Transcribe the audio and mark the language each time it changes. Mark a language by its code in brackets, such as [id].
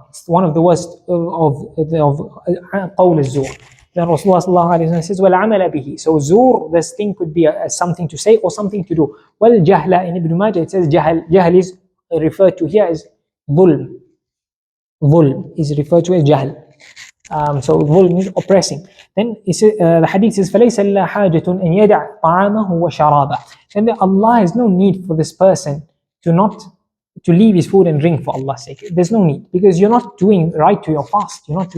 [en] It's one of the worst of qawl az-zur. Then Rasulullah sallallahu alayhi wa sallam says, وَالْعَمَلَ بِهِ. So zur, this thing could be something to say or something to do. وَالْجَهْلَ, in Ibn Majah it says jahl. Jahl is referred to here as dhulm. Dhulm is referred to as jahl. So dhulm is oppressing. Then the hadith says, [ar] فَلَيْسَ لَا حَاجَةٌ أَنْ يَدَعْ طَعَامَهُ وَشَرَابَهُ. [en] And Allah has no need for this person to leave his food and drink for Allah's sake. There's no need, because you're not doing right to your fast.